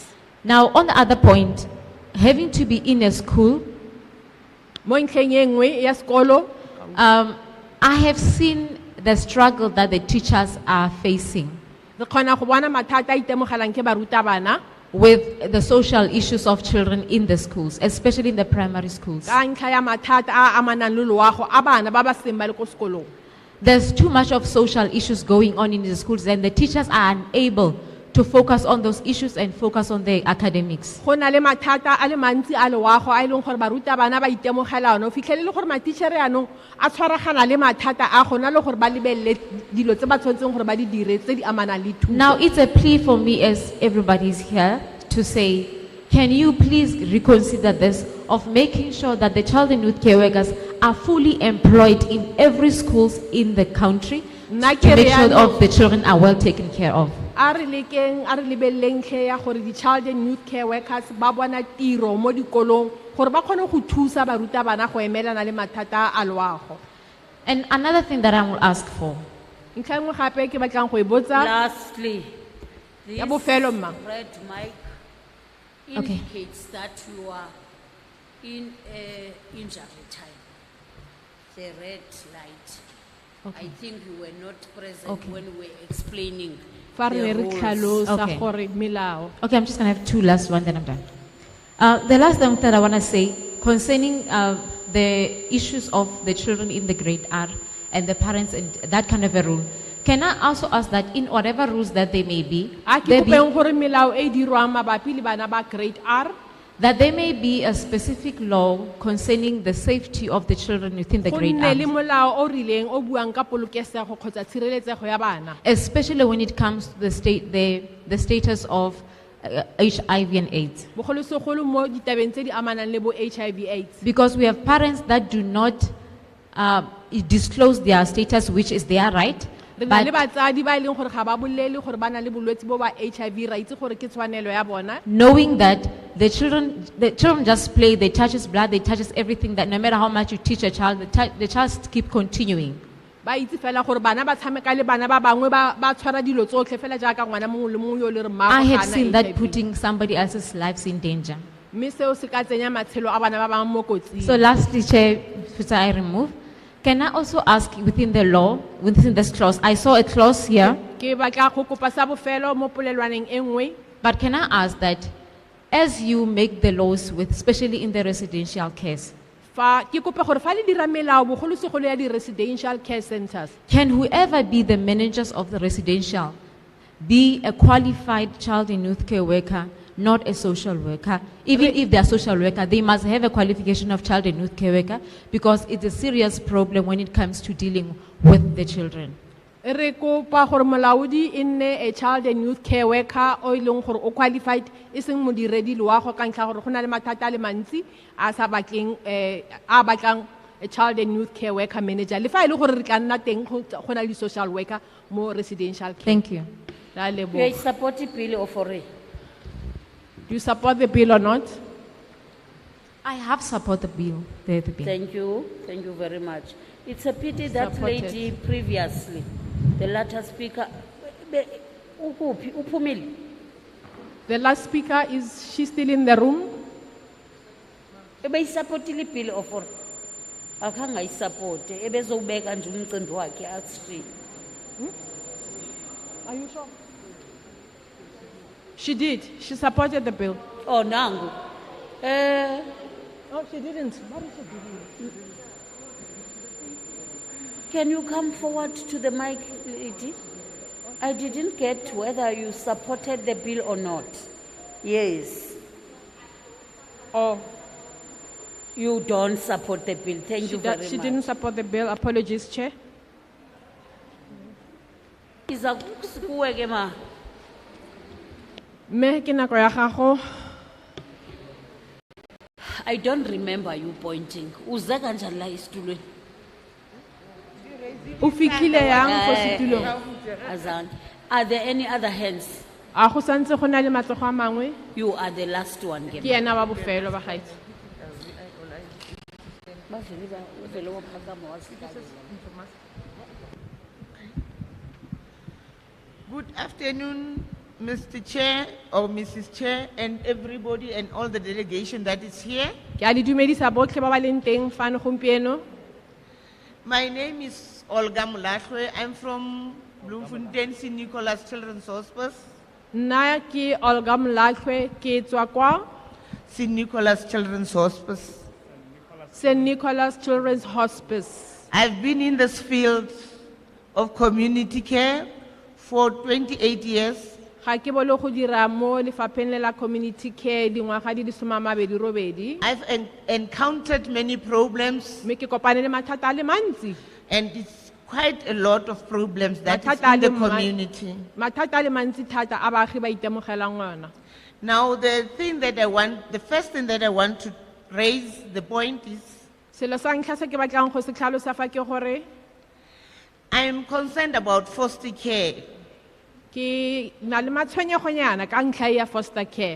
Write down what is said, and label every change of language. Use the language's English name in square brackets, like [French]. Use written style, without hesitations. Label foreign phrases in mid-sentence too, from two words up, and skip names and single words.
[English] Now, on the other point, having to be in a school, [Tswana] mo ntlheng e nngwe ya sekolo, [English] I have seen the struggle that the teachers are facing [Tswana] re kgona go bona mathata a itemogelang ke barutabana [English] with the social issues of children in the schools, especially in the primary schools. [Tswana] ka ntlha ya mathata a amanang le loago a bana ba ba seng ba le ko sekolong. [English] There's too much of social issues going on in the schools, and the teachers are unable to focus on those issues and focus on their academics. [Tswana] Go na le mathata a le mantsi a loago a e leng gore barutabana ba itemogela ona, o fitlhele le gore matitšhere yanong a tshwaragana le mathata a gona le gore ba lebelele dilo tse ba tshwanetseng gore ba di dire tse di amanang le thuto. [English] Now, it's a plea for me, as everybody's here, to say, can you please reconsider this of making sure that the child and youth care workers are fully employed in every schools in the country to make sure of the children are well taken care of. [Tswana] A re lebelleng tlhe ya gore di [English] child and youth care workers [Tswana] ba bona tiro mo dikolong gore ba kgone go thusa barutabana go emelana le mathata a loago. [English] And another thing that I will ask for, [Tswana] ntlha nngwe gape ke batlang go e botsa, [English] Lastly, [Tswana] ya bofelo mma, [English] red mic indicates that you are in injury time. The red light. I think you were not present when we were explaining [Tswana] fa re ne re [English] the rules. [Tswana] tlhalosa gore melao. [English] okay, I'm just going to have two last ones, then I'm done. The last thing that I want to say concerning the issues of the children in the grade R and the parents and that kind of a rule. Can I also ask that in whatever rules that they may be, [Tswana] A ke kopeng gore melao e dirwang mabapi le bana ba [English] grade R, that there may be a specific law concerning the safety of the children within the [Tswana] go [English] grade [Tswana] nne le [English] R, [Tswana] molao o rileng o buang ka polokesego kgotsa tshireletsego ya bana. [English] especially when it comes to the status of HIV and AIDS. [Tswana] Bogolosegolo mo ditabeng tse di amanang le bo HIV/AIDS. [English] Because we have parents that do not disclose their status, which is their right. [Tswana] Re na le [English] But [Tswana] batsadi ba e leng gore ga ba bolele gore ba na le bolwetse bo ba HIV, ra itse gore ke tshwanelo ya bona. [English] knowing that the children just play, they touches blood, they touches everything, that no matter how much you teach a child, the child keep continuing. [Tswana] Ba itse fela gore bana ba tshameka le bana ba bangwe ba tshwara dilo tsotlhe fela jaaka ngwana mongwe le mongwe yo le re mmaagwe [English] I have [Tswana] ga ana [English] seen that HIV. putting somebody else's lives in danger. [Tswana] Mme seo se ka tsenya matshelo a bana ba bangwe mo kotsing. [English] So lastly, Chair, before I remove, can I also ask within the law, within this clause, I saw a clause here, [Tswana] Ke batla go kopa sa bofelo mo polelwaneng e nngwe. [English] but can I ask that as you make the laws with, especially in the residential case, [Tswana] Fa ke kope gore fa le dira melao bogolosegolo ya di [English] residential care centers, can whoever be the managers of the residential be a qualified child and youth care worker, not a social worker? Even if they are social worker, they must have a qualification of child and youth care worker, because it's a serious problem when it comes to dealing with the children. [Tswana] re kopa gore molaodi e nne a [English] child and youth care worker [Tswana] o e leng gore o qualified e seng modiredi loago ka ntlha gore go na le mathata a le mantsi a sa batleng a batlang a [English] child and youth care worker manager [Tswana] le fa e le gore re tla nna teng go na le [English] social worker [Tswana] mo [English] residential care. Thank you. [Tswana] Ra [English] You [Tswana] leboga. [English] support the bill or for it? Do you support the bill or not? I have supported the bill. The bill. Thank you very much. It's a pity that Supported. lady previously, the latter speaker, [Zulu] ukuphi, uphumile? [English] The last speaker, is she still in the room? [Zulu] ebe isupportile bill of or akanga isupport ebezobeka nje umcimbi wakhe athi [English] Are you sure? She did. She supported the bill. [Zulu] oh nangu [English] Oh, she didn't. What is she doing? can you come forward to the mic, lady? I didn't get whether you supported the bill or not. Yes. Oh. You don't support the bill. Thank you very much. She didn't support the bill. Apologies, Chair. [Zulu] Iza kuwe ke ma. [Tswana] Me ke nako ya gago. [English] I don't remember you pointing. [Zulu] Uze kanjani la isitulweni? Ufikile yang for situlong? Azan. [English] Are there any other hands? [Tswana] A go santse go na le matsogo a mangwe? [English] You are the last one. [Tswana] Ke ena wa bofelo ba gaitse. [English] Good afternoon, Mr. Chair or Mrs. Chair and everybody and all the delegation that is here. Ke a le dumedisa botlhe ba ba leng teng fano gompieno. My name is Olga Mulahlwe. I'm from Bloemfontein St. Nicholas Children's Hospice. [Tswana] Nna ke Olga Mlahlwe ke tswa kwa [English] St. Nicholas Children's Hospice. St. Nicholas Children's Hospice. I've been in this field of community care for 28 years. [Tswana] Ga ke bolo go dira mo lefapheng le la [English] community care [Tswana] dingwaga di le 28. [English] I've encountered many problems. [Tswana] Me ke kopane le mathata a le mantsi. [English] And it's quite a lot of problems that is in the community. [Tswana] Mathata a le mantsi thata a baagi ba itemogelang ona. [English] Now the first thing that I want to raise the point is [Tswana] Selo sa ntlha se ke batlang go se tlhalosa fa ke gore [English] I am concerned about foster care. [Tswana] ke na le matshwenyegonyana ka ntlha ya [English] foster care.